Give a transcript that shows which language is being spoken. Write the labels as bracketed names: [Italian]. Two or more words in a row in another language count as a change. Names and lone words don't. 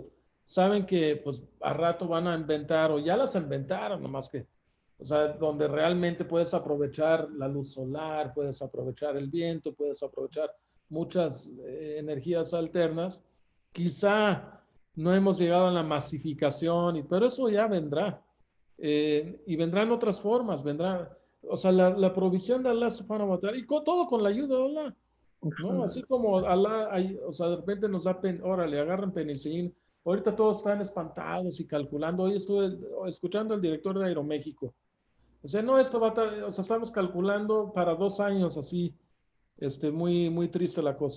[Spanish] Saben que, pues, a rato van a inventar, o ya las inventaron, nomás que, o sea, donde realmente puedes aprovechar la luz solar, puedes aprovechar el viento, puedes aprovechar muchas energías alternas. Quizá no hemos llegado a la masificación, pero eso ya vendrá. Y vendrán otras formas, vendrá, o sea, la provisión de Allah [Arabic] سبحانه وتعالى, [Spanish] y todo con la ayuda de Allah, ¿no? Así como Allah, o sea, de repente nos da, órale, agarran penicilina. Ahorita todos están espantados y calculando. Hoy estuve escuchando al director de Aeroméxico. O sea, no, esto o sea, estamos calculando para 2 años así, muy, muy triste la cosa.